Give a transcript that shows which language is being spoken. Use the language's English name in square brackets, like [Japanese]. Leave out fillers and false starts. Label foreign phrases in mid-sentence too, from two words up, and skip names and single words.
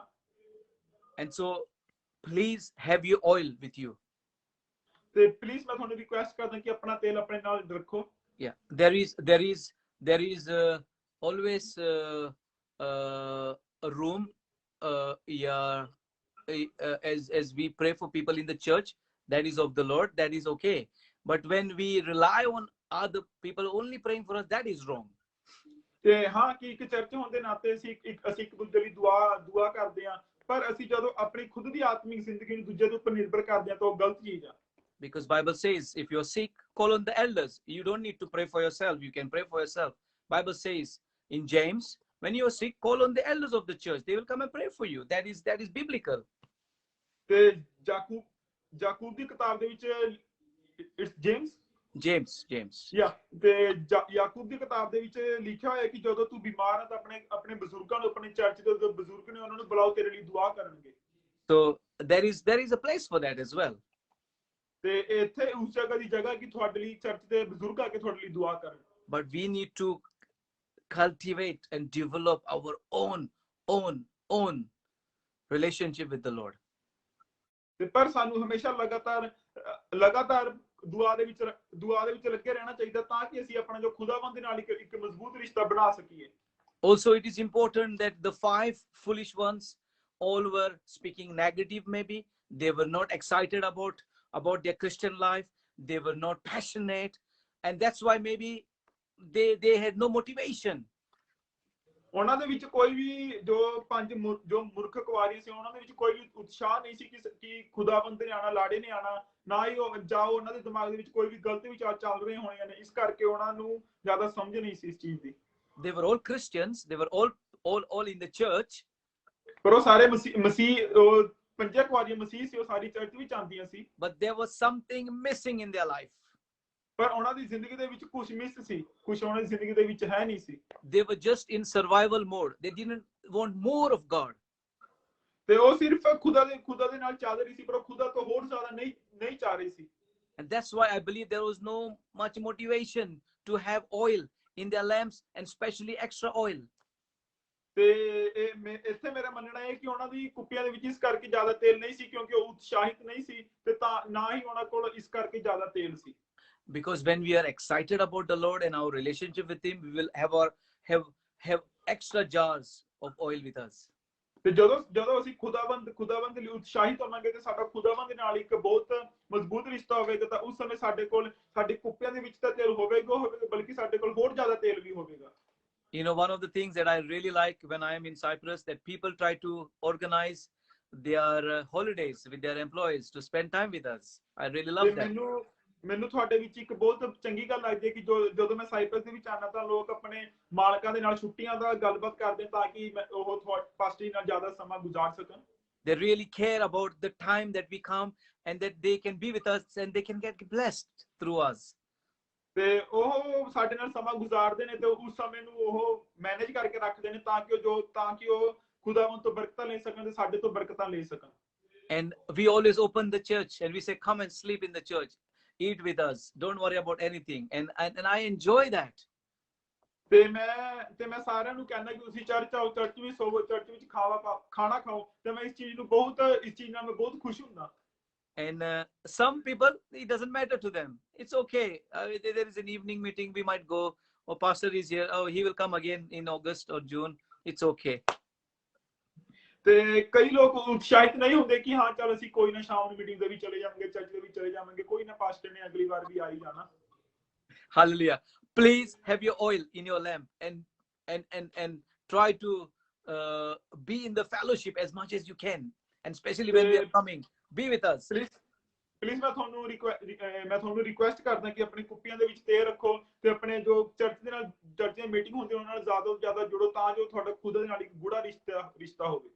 [English] And so please have your oil with you. [Punjabi] ਤੇ ਪਲੀਜ਼ ਮੈਂ ਤੁਹਾਨੂੰ ਰਿਕੁਐਸਟ ਕਰਦਾ ਕਿ ਆਪਣਾ ਤੇਲ ਆਪਣੇ ਨਾਲ ਰੱਖੋ। [English] Yeah, there is always a room as we pray for people in the church, that is of the Lord, that is okay. But when we rely on other people only praying for us, that is wrong. [Punjabi] ਤੇ ਹਾਂ ਕਿ ਇੱਕ ਚਰਚ ਹੋਣ ਦੇ ਨਾਤੇ ਅਸੀਂ ਇੱਕ ਦੂਜੇ ਲਈ ਦੁਆ ਕਰਦੇ ਹਾਂ, ਪਰ ਅਸੀਂ ਜਦੋਂ ਆਪਣੀ ਖੁਦ ਦੀ ਆਤਮਿਕ ਜ਼ਿੰਦਗੀ ਨੂੰ ਦੂਜੇ ਦੇ ਉੱਪਰ ਨਿਰਭਰ ਕਰਦੇ ਹਾਂ ਤਾਂ ਉਹ ਗਲਤ ਚੀਜ਼ ਆ। [English] Because Bible says, if you're sick, call on the elders. You don't need to pray for yourself. You can pray for yourself. Bible says in James, when you're sick, call on the elders of the church. They will come and pray for you. That is biblical. [Punjabi] ਤੇ ਜਾਕੂਬ ਦੀ ਕਿਤਾਬ ਦੇ ਵਿੱਚ James. ਤੇ ਯਾਕੂਬ ਦੀ ਕਿਤਾਬ ਦੇ ਵਿੱਚ ਲਿਖਿਆ ਹੋਇਆ ਕਿ ਜਦੋਂ ਤੂੰ ਬਿਮਾਰ ਹੈ ਤਾਂ ਆਪਣੇ ਬਜ਼ੁਰਗਾਂ ਨੂੰ, ਆਪਣੇ ਚਰਚ ਦੇ ਜੋ ਬਜ਼ੁਰਗ ਨੇ ਉਹਨਾਂ ਨੂੰ ਬੁਲਾਓ, ਤੇਰੇ ਲਈ ਦੁਆ ਕਰਨਗੇ। [English] So there is a place for that as well. [Punjabi] ਤੇ ਇੱਥੇ ਉਸ ਜਗ੍ਹਾ ਦੀ ਜਗ੍ਹਾ ਕਿ ਤੁਹਾਡੇ ਲਈ ਚਰਚ ਦੇ ਬਜ਼ੁਰਗ ਆ ਕੇ ਤੁਹਾਡੇ ਲਈ ਦੁਆ ਕਰਨ। [English] But we need to cultivate and develop our own relationship with the Lord. [Punjabi] ਤੇ ਪਰ ਸਾਨੂੰ ਹਮੇਸ਼ਾ ਲਗਾਤਾਰ ਦੁਆ ਦੇ ਵਿੱਚ ਲੱਗੇ ਰਹਿਣਾ ਚਾਹੀਦਾ, ਤਾਂ ਕਿ ਅਸੀਂ ਆਪਣਾ ਜੋ ਖੁਦਾਵੰਦ ਦੇ ਨਾਲ ਇੱਕ ਮਜ਼ਬੂਤ ਰਿਸ਼ਤਾ ਬਣਾ ਸਕੀਏ। [English] Also, it is important that the 5 foolish ones all were speaking negative. Maybe they were not excited about their Christian life. They were not passionate, and that's why maybe they had no motivation. [Punjabi] ਉਹਨਾਂ ਦੇ ਵਿੱਚ ਕੋਈ ਵੀ ਜੋ ਮੂਰਖ ਕੁਆਰੀਆਂ ਸੀ, ਉਹਨਾਂ ਦੇ ਵਿੱਚ ਕੋਈ ਵੀ ਉਤਸ਼ਾਹ ਨਹੀਂ ਸੀ ਕਿ ਖੁਦਾਵੰਦ ਨੇ ਆਣਾ, ਲਾੜੇ ਨੇ ਆਣਾ, ਨਾ ਹੀ ਉਹਨਾਂ ਦੇ ਦਿਮਾਗ ਦੇ ਵਿੱਚ ਕੋਈ ਵੀ ਗਲਤ ਵਿਚਾਰ ਚੱਲ ਰਹੇ ਹੋਣੇ ਨੇ, ਇਸ ਕਰਕੇ ਉਹਨਾਂ ਨੂੰ ਜ਼ਿਆਦਾ ਸਮਝ ਨਹੀਂ ਸੀ ਇਸ ਚੀਜ਼ ਦੀ। [English] They were all Christians. They were all in the church. [Punjabi] ਪਰ ਉਹ ਸਾਰੇ ਮਸੀਹ ਉਹ ਪੰਜੇ ਕੁਆਰੀਆਂ ਮਸੀਹ ਸੀ, ਉਹ ਸਾਰੀ ਚਰਚ ਵਿੱਚ ਆਉਂਦੀਆਂ ਸੀ। [English] But there was something missing in their life. [Punjabi] ਪਰ ਉਹਨਾਂ ਦੀ ਜ਼ਿੰਦਗੀ ਦੇ ਵਿੱਚ ਕੁਝ ਮਿਸ ਸੀ, ਕੁਝ ਉਹਨਾਂ ਦੀ ਜ਼ਿੰਦਗੀ ਦੇ ਵਿੱਚ ਹੈ ਨਹੀਂ ਸੀ। [English] They were just in survival mode. They didn't want more of God. [Punjabi] ਤੇ ਉਹ ਸਿਰਫ ਖੁਦਾ ਦੇ ਨਾਲ ਚੱਲ ਰਹੀ ਸੀ, ਪਰ ਉਹ ਖੁਦਾ ਤੋਂ ਹੋਰ ਜ਼ਿਆਦਾ ਨਹੀਂ ਚਾਹ ਰਹੀ ਸੀ। [English] And that's why I believe there was no much motivation to have oil in their lamps, and especially extra oil. [Punjabi] ਤੇ ਇੱਥੇ ਮੇਰਾ ਮੰਨਣਾ ਹੈ ਕਿ ਉਹਨਾਂ ਦੀ ਕੁੱਪੀਆਂ ਦੇ ਵਿੱਚ ਇਸ ਕਰਕੇ ਜ਼ਿਆਦਾ ਤੇਲ ਨਹੀਂ ਸੀ, ਕਿਉਂਕਿ ਉਹ ਉਤਸ਼ਾਹਿਤ ਨਹੀਂ ਸੀ, ਤੇ ਤਾਂ ਨਾ ਹੀ ਉਹਨਾਂ ਕੋਲ ਇਸ ਕਰਕੇ ਜ਼ਿਆਦਾ ਤੇਲ ਸੀ। [English] Because when we are excited about the Lord and our relationship with Him, we will have extra jars of oil with us. [Punjabi] ਤੇ ਜਦੋਂ ਅਸੀਂ ਖੁਦਾਵੰਦ ਲਈ ਉਤਸ਼ਾਹਿਤ ਹੋਵਾਂਗੇ ਤੇ ਸਾਡਾ ਖੁਦਾਵੰਦ ਨਾਲ ਇੱਕ ਬਹੁਤ ਮਜ਼ਬੂਤ ਰਿਸ਼ਤਾ ਹੋਵੇਗਾ, ਤਾਂ ਉਸ ਸਮੇਂ ਸਾਡੇ ਕੋਲ ਸਾਡੀ ਕੁੱਪੀਆਂ ਦੇ ਵਿੱਚ ਤਾਂ ਤੇਲ ਹੋਵੇਗਾ, ਬਲਕਿ ਸਾਡੇ ਕੋਲ ਹੋਰ ਜ਼ਿਆਦਾ ਤੇਲ ਵੀ ਹੋਵੇਗਾ। [English] You know, one of the things that I really like when I am in Cyprus, that people try to organize their holidays with their employees to spend time with us. I really love that. [Punjabi] ਮੈਨੂੰ ਤੁਹਾਡੇ ਵਿੱਚ ਇੱਕ ਬਹੁਤ ਚੰਗੀ ਗੱਲ ਲੱਗਦੀ ਹੈ ਕਿ ਜਦੋਂ ਮੈਂ ਸਾਈਪਰਸ ਦੇ ਵਿੱਚ ਆਉਣਾ ਤਾਂ ਲੋਕ ਆਪਣੇ ਮਾਲਕਾਂ ਦੇ ਨਾਲ ਛੁੱਟੀਆਂ ਦਾ ਗੱਲਬਾਤ ਕਰਦੇ ਤਾਂ ਕਿ ਉਹ ਪਾਸਟਰੀ ਨਾਲ ਜ਼ਿਆਦਾ ਸਮਾਂ ਗੁਜ਼ਾਰ ਸਕਣ। [English] They really care about the time that we come and that they can be with us and they can get blessed through us. [Punjabi] ਤੇ ਉਹ ਸਾਡੇ ਨਾਲ ਸਮਾਂ ਗੁਜ਼ਾਰਦੇ ਨੇ ਤੇ ਉਸ ਸਮੇਂ ਨੂੰ ਉਹ ਮੈਨੇਜ ਕਰਕੇ ਰੱਖਦੇ ਨੇ ਤਾਂ ਕਿ ਉਹ ਖੁਦਾਵੰਦ ਤੋਂ ਬਰਕਤਾਂ ਲੈ ਸਕਣ ਤੇ ਸਾਡੇ ਤੋਂ ਬਰਕਤਾਂ ਲੈ ਸਕਣ। [English] And we always open the church and we say, come and sleep in the church, eat with us, don't worry about anything, and I enjoy that. [Punjabi] ਤੇ ਮੈਂ ਸਾਰਿਆਂ ਨੂੰ ਕਹਿੰਦਾ ਕਿ ਤੁਸੀਂ ਚਰਚ ਆਓ, ਚਰਚ ਵਿੱਚ ਸੋਵੋ, ਚਰਚ ਵਿੱਚ ਖਾਣਾ ਖਾਓ, ਤੇ ਮੈਂ ਇਸ ਚੀਜ਼ ਨਾਲ ਮੈਂ ਬਹੁਤ ਖੁਸ਼ ਹੁੰਦਾ। [English] And some people, it doesn't matter to them. It's okay. There is an evening meeting, we might go. Oh, pastor is here. Oh, he will come again in August or June. It's okay. [Punjabi] ਤੇ ਕਈ ਲੋਕ ਉਤਸ਼ਾਹਿਤ ਨਹੀਂ ਹੁੰਦੇ ਕਿ ਹਾਂ ਚਲ ਅਸੀਂ ਕੋਈ ਨਾ ਸ਼ਾਮ ਨੂੰ ਮੀਟਿੰਗ ਦੇ ਵਿੱਚ ਚਲੇ ਜਾਵਾਂਗੇ, ਚਰਚ ਦੇ ਵਿੱਚ ਚਲੇ ਜਾਵਾਂਗੇ, ਕੋਈ ਨਾ ਪਾਸਟਰ ਨੇ ਅਗਲੀ ਵਾਰ ਵੀ ਆ ਹੀ ਜਾਣਾ। [English] Hallelujah. Please have your oil in your lamp and try to be in the fellowship as much as you can, and especially when we are coming, be with us. [Punjabi] ਪਲੀਜ਼ ਮੈਂ ਤੁਹਾਨੂੰ ਰਿਕੁਐਸਟ ਕਰਦਾ ਕਿ ਆਪਣੀ ਕੁੱਪੀਆਂ ਦੇ ਵਿੱਚ ਤੇਲ ਰੱਖੋ ਤੇ ਆਪਣੇ ਜੋ ਚਰਚ ਦੀਆਂ ਮੀਟਿੰਗ ਹੁੰਦੀ ਉਹਨਾਂ ਨਾਲ ਜ਼ਿਆਦਾ ਤੋਂ ਜ਼ਿਆਦਾ ਜੁੜੋ ਤਾਂ ਜੋ ਤੁਹਾਡਾ ਖੁਦਾ ਦੇ ਨਾਲ ਇੱਕ ਗੂੜਾ ਰਿਸ਼ਤਾ ਹੋਵੇ।